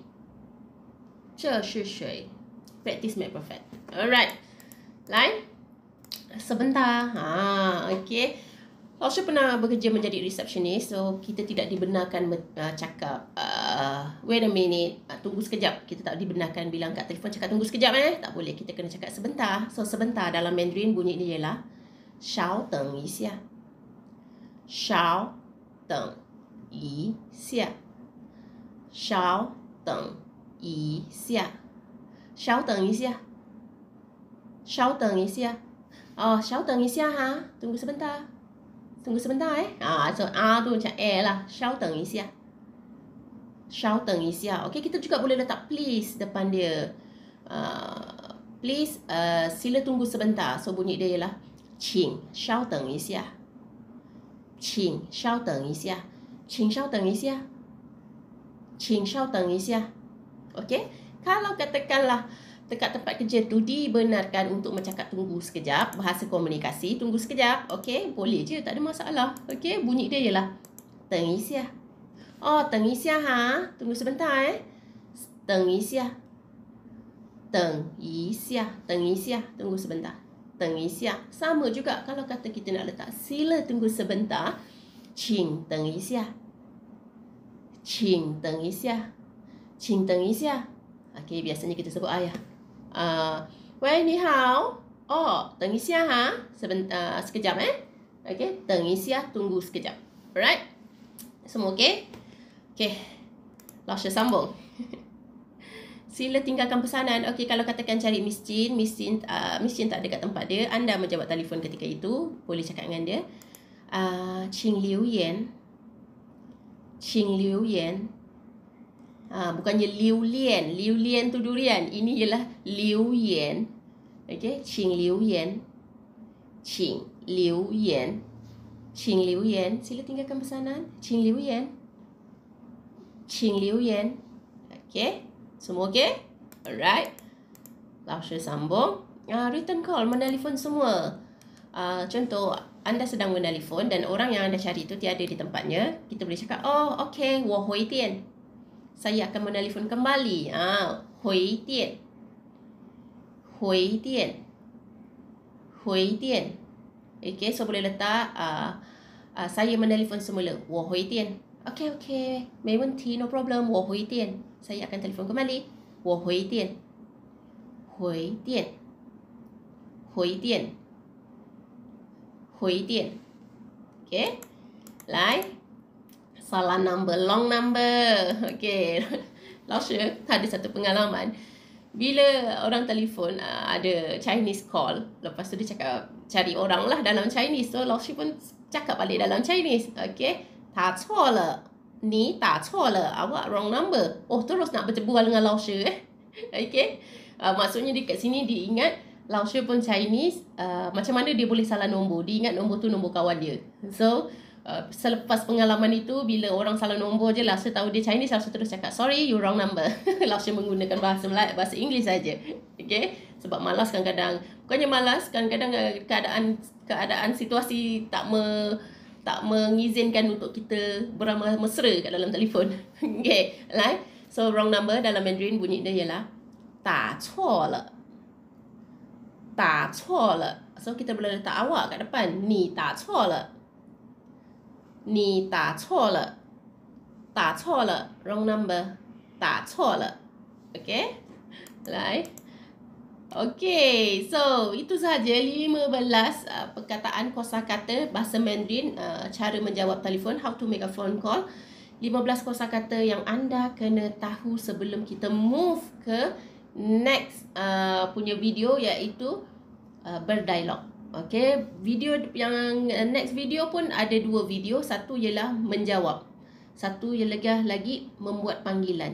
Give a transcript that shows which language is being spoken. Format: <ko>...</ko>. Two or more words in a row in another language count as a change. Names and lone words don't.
<zh>这是谁?</zh> <en>Practice make perfect. Alright.</en> <ms>Lain? Sebentar. Okay. Laksha pernah bekerja menjadi receptionist, so kita tidak dibenarkan cakap</ms> <en>wait a minute,</en> <ms>tunggu sekejap. Kita tak dibenarkan bilang kat telefon cakap tunggu sekejap tak boleh, kita kena cakap sebentar. So sebentar dalam Mandarin bunyi dia ialah</ms> <zh>稍等一下 稍等一下 稍等一下 稍等一下 稍等一下 稍等一下</zh> <ms>tunggu sebentar. Tunggu sebentar so tu macam lah.</ms> <zh>稍等一下 稍等一下.</zh> <ms>Okay, kita juga boleh letak please depan dia. Please sila tunggu sebentar. So bunyi dia ialah</ms> <zh>请稍等一下 请稍等一下 请稍等一下 请稍等一下.</zh> <ms>Okay, kalau katakanlah dekat tempat kerja tu dibenarkan untuk bercakap tunggu sekejap, bahasa komunikasi tunggu sekejap, okey, boleh je, tak ada masalah. Okey, bunyi dia ialah</ms> <zh>等一下.等一下</zh> <ms>tunggu sebentar</ms> <zh>等一下 等一下 等一下</zh> <ms>tunggu sebentar.</ms> <zh>等一下</zh> <ms>sama juga kalau kata kita nak letak sila tunggu sebentar,</ms> <zh>请等一下 请等一下 请等一下.</zh> <ms>Okey, biasanya kita sebut ayah.</ms> <zh>喂，你好。等一下 sekejap Okey, 等一下</zh> <ms>tunggu sekejap.</ms> <zh>Alright?</zh> <ms>Semua okey? Okey. Laksha sambung. Sila tinggalkan pesanan. Okey, kalau katakan cari Miss Chin tak ada kat tempat dia, anda menjawab telefon ketika itu, boleh cakap dengan dia.</ms> <zh>请留言 请留言</zh> <ms>bukannya liu lian tu durian, ini ialah liu yan. Okey,</ms> <zh>请留言 请留言 请留言.</zh> <ms>Sila tinggalkan pesanan.</ms> <zh>请留言 请留言.</zh> <ms>Okey, semua okey? Alright. Laksha sambung. Return call, menelefon semua. Contoh, anda sedang menelefon dan orang yang anda cari itu tiada di tempatnya, kita boleh cakap, okey,</ms> <zh>我回电.</zh> <ms>Saya akan menelefon kembali.</ms> <zh>回电 回电 回电.</zh> <ms>Okey, so boleh letak saya menelefon semula,</ms> <zh>我回电. Okey, 没问题,</zh> <en>no problem,</en> <zh>我回电.</zh> <ms>Saya akan telefon kembali,</ms> <zh>我回电 回电 回电 回电.</zh> <ms>Okey, lain. Salah number, long number. Okey. Laksha ada satu pengalaman. Bila orang telefon ada Chinese call, lepas tu dia cakap cari orang lah dalam Chinese. So Laksha pun cakap balik dalam Chinese. Okey.</ms> <zh>打错了 你打错了</zh> <ms>awak</ms> <en>wrong number.</en> <ms>Terus nak berbual dengan Laksha Okey. Maksudnya dekat sini dia ingat Laksha pun Chinese, macam mana dia boleh salah nombor. Dia ingat nombor tu nombor kawan dia. So selepas pengalaman itu, bila orang salah nombor je, Laksha tahu dia Chinese, Laksha terus cakap,</ms> <en>sorry, you wrong number.</en> <ms>Laksha menggunakan bahasa Inggeris saja. Okay? Sebab malas kadang-kadang. Bukannya malas, kadang-kadang keadaan situasi tak mengizinkan untuk kita beramal mesra kat dalam telefon. Okay? Right? So, wrong number dalam Mandarin bunyi dia ialah</ms> <zh>打错了 打错了.</zh> <ms>So, kita boleh letak awak kat depan.</ms> <zh>你打错了你打错了打错了</zh> <en>wrong number</en> <zh>打错了.</zh> <ms>Okay, right? Okay, so itu sahaja 15 perkataan kosakata bahasa Mandarin, cara menjawab telefon,</ms> <en>how to make a phone call.</en> <ms>15 kosakata yang anda kena tahu sebelum kita move ke next punya video, iaitu berdialog. Okay, video yang next video pun ada 2 video. Satu ialah menjawab, satu ialah lagi membuat panggilan.</ms>